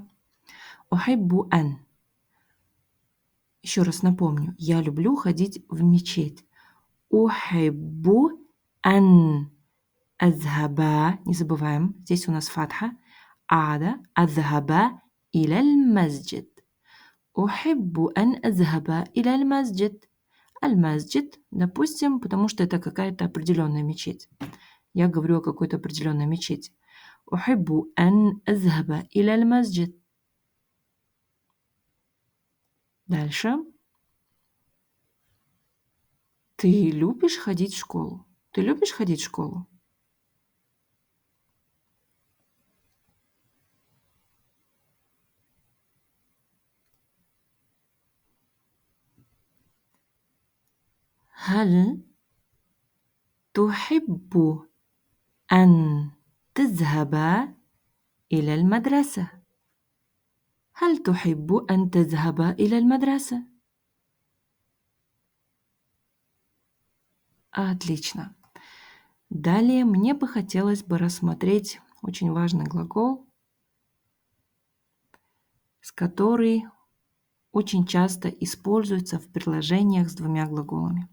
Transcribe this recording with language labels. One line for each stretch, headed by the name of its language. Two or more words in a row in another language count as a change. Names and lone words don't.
Arabic: «أحب أن».
Russian: Еще раз напомню, я люблю ходить в мечеть.
Arabic: «أحب أن أذهب».
Russian: Не забываем, здесь у нас фатха.
Arabic: «أدا أذهب إلى المسجد». «أحب أن أذهب إلى المسجد». Аль-масджид,
Russian: допустим, потому что это какая-то определенная мечеть. Я говорю о какой-то определенной мечети.
Arabic: «أحب أن أذهب إلى المسجد».
Russian: Дальше. Ты любишь ходить в школу? Ты любишь ходить в школу?
Arabic: هل تحب أن تذهب إلى المدرسة؟ هل تحب أن تذهب إلى المدرسة؟
Russian: Отлично. Далее мне бы хотелось бы рассмотреть очень важный глагол, который очень часто используется в предложениях с двумя глаголами.